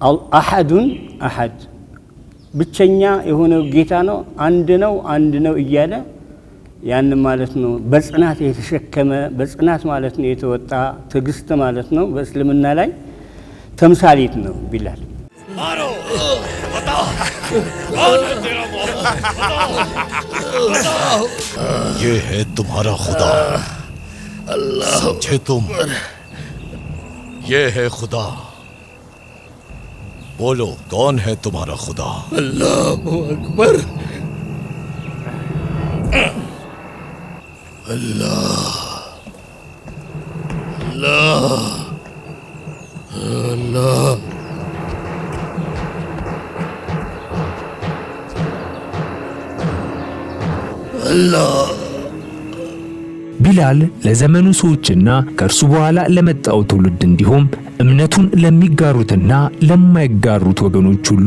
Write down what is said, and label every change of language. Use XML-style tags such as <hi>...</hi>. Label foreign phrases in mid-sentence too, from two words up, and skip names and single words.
<ar>أحدٌ أحد</ar> <am>ብቸኛ የሆነ ጌታ ነው አንድ ነው እያለ ያን ማለት ነው በጽናት የተሸከመ በጽናት ማለት ነው የተወጣ ትግስት ማለት ነው በእስልምና ላይ ተምሳሌት ነው ቢላል</am> <hi>मारो बताओ कौन है तेरा बताओ ये है तुम्हारा खुदा अल्लाह समझे तुम ये है खुदा बोलो कौन है तुम्हारा खुदा</hi> <ar>الله أكبر</ar> <hi>अल्लाह अल्लाह अल्लाह</hi> <am>ቢላል ለዘመኑ ሰዎችና ከእርሱ በኋላ ለመጣው ትውልድ እንዲሁም እምነቱን ለሚጋሩትና ለማይጋሩት ወገኖች ሁሉ</am>